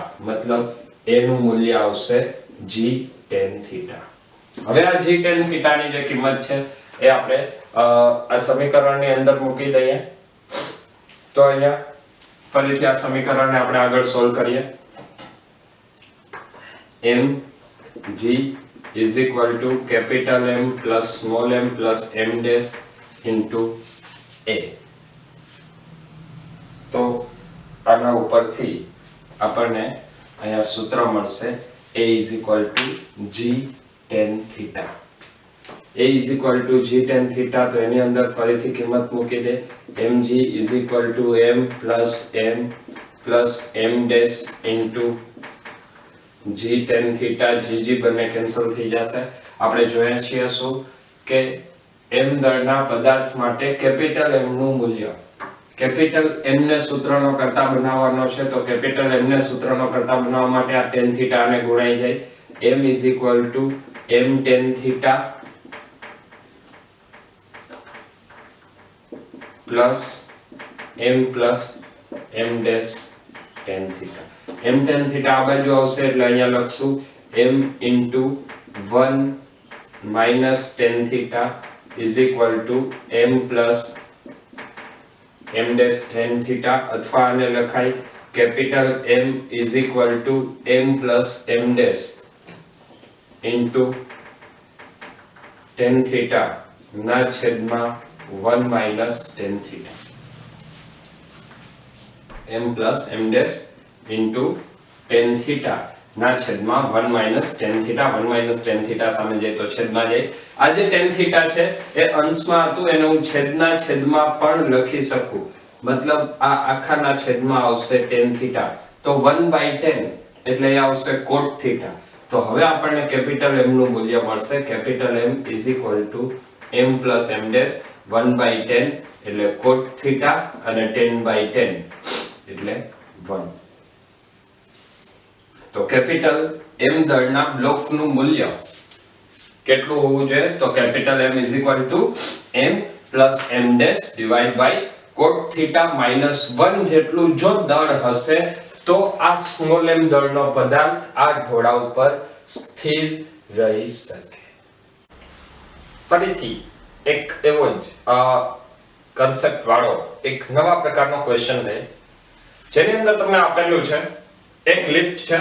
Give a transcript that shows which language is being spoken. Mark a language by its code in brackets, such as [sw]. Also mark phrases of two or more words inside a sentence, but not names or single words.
[gu] મતલબ a નું મૂલ્ય આવશે g [en] tan theta. [gu] હવે આ g [en] tan theta [gu] ની જે કિંમત છે એ આપણે આ સમીકરણની અંદર મૂકી દઈએ. તો અહીંયા ફરીથી આ સમીકરણને આપણે આગળ સોલ્વ કરીએ. [en] mg is equal to capital M plus small m plus m dash into a. [gu] તો આના ઉપરથી આપણને અહીંયા સૂત્ર મળશે [en] a is equal to g tan theta. a is equal to g tan theta. [gu] તો એની અંદર ફરીથી કિંમત મૂકી દે. [en] mg is equal to m plus m dash into g tan theta. [gu] g બંને કેન્સલ થઈ જશે. આપણે જોયા છીએ શું કે m દળના પદાર્થ માટે કેપિટલ m નું મૂલ્ય કેપિટલ m ને સૂત્રનો કરતા બનાવવાનો છે. તો કેપિટલ m ને સૂત્રનો કરતા બનાવવા માટે આ [en] tan theta [gu] ને ગુણાઈ જાય. [en] m is equal to m tan theta plus m dash tan theta. m tan theta [gu] આ બાજુ આવશે એટલે અહીંયા લખશું [en] m into 1 minus tan theta is equal to m plus m dash tan theta. [gu] અથવા આને લખાય [en] capital M is equal to m plus m dash into tan theta [gu] ના છેદમાં [en] 1 minus tan theta. m plus m dash into tan theta [gu] ના છેદમાં [en] 1 minus tan theta. 1 minus tan theta [gu] સામે જાય તો છેદમાં જાય. આ જે [en] tan theta [gu] છે એ અંશમાં હતું, એને હું છેદના છેદમાં પણ લખી શકું. મતલબ આ આખાના છેદમાં આવશે [en] tan theta. [gu] તો 1/10 એટલે એ આવશે [en] cot theta. [gu] તો હવે આપણને કેપિટલ M નું મૂલ્ય મળશે. કેપિટલ M [en] is equal to m plus m dash 1/10 [gu] એટલે [en] cot theta [gu] અને 10/10 એટલે 1. તો કેપિટલ M દળના બ્લોકનું મૂલ્ય કેટલું હોવું જોઈએ? તો કેપિટલ M [en] is equal to m plus m dash divide by cot theta minus 1 [gu] જેટલું જો દળ હશે તો આ સ્મોલ m દળનો પદાર્થ આ ઢોળા ઉપર સ્થિર રહી શકે. ફરીથી એક એવો જ કન્સેપ્ટ વાળો એક નવા પ્રકારનો ક્વેશ્ચન લે જેની અંદર તમને આપેલું છે એક લિફ્ટ છે.